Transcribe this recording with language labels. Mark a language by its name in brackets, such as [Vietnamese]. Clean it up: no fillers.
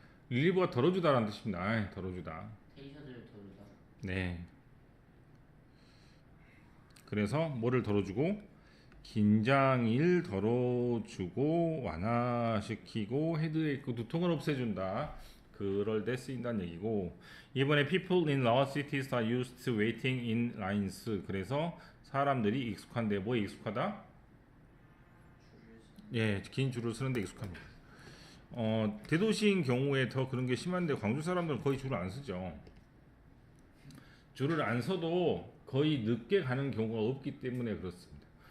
[Korean] relieve가 덜어주다라는 뜻입니다. 덜어주다. 텐션을 덜다. 네. 그래서 뭐를 덜어주고 긴장을 덜어주고 완화시키고 헤드에이크 두통을 없애준다. 그럴 때 쓰인다는 얘기고 이번에 [English] people in large cities are used to waiting in lines. [Korean] 그래서 사람들이 익숙한데 뭐에 익숙하다? 예, 긴 줄을 쓰는데 익숙합니다. 대도시인 경우에 더 그런 게 심한데 광주 사람들은 거의 줄을 안 쓰죠. 줄을 안 서도 거의 늦게 가는 경우가 없기 때문에 그렇습니다.